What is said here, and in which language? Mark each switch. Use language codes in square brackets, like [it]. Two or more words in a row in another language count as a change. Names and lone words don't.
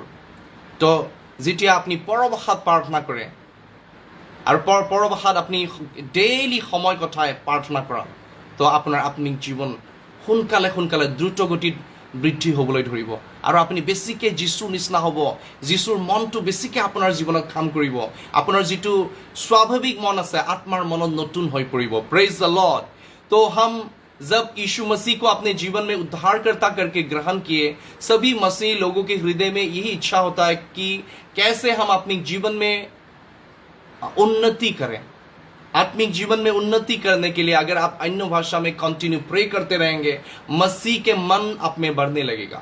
[as] তো যেতিয়া আপুনি পৰভাষাত প্ৰাৰ্থনা কৰে আৰু পৰভাষাত আপুনি ডেইলি সময় কথাই প্ৰাৰ্থনা কৰা, তো আপোনাৰ আত্মিক জীৱন সোনকালে দ্ৰুত গতিত বৃদ্ধি হ'বলৈ ধৰিব, আৰু আপুনি বেছিকৈ যীশুৰ নিচিনা হ'ব, যীশুৰ মনটো বেছিকৈ আপোনাৰ জীৱনত কাম কৰিব, আপোনাৰ যিটো স্বাভাৱিক মন আছে আত্মাৰ মনত নতুন হৈ পৰিব। [en] Praise the Lord. [hi] तो हम जब यीशु मसीह को अपने जीवन में उद्धारकर्ता करके ग्रहण किए, सभी मसीह लोगों के हृदय में यही इच्छा होता है कि कैसे हम अपने जीवन में उन्नति करें। आत्मिक जीवन में उन्नति करने के लिए अगर आप अन्य भाषा में [en] continue pray [hi] करते रहेंगे, मसीह के मन आप में बढ़ने लगेगा।